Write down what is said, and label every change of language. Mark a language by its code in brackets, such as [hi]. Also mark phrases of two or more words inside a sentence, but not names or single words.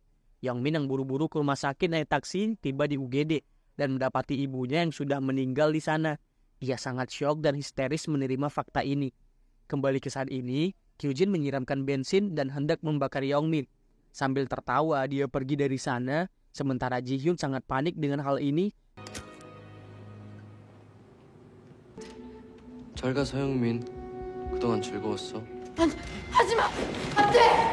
[id] Yongmin yang buru-buru ke rumah sakit naik taksi tiba di UGD dan mendapati ibunya yang sudah meninggal di sana. Ia sangat syok dan histeris menerima fakta ini. Kembali ke saat ini, Kyujin menyiramkan bensin dan hendak membakar Yongmin. Sambil tertawa, dia pergi dari sana, sementara Ji-hyun sangat panik dengan hal ini. [ko] 잘 가 서영민. 그동안 즐거웠어. 하지마! 안 돼!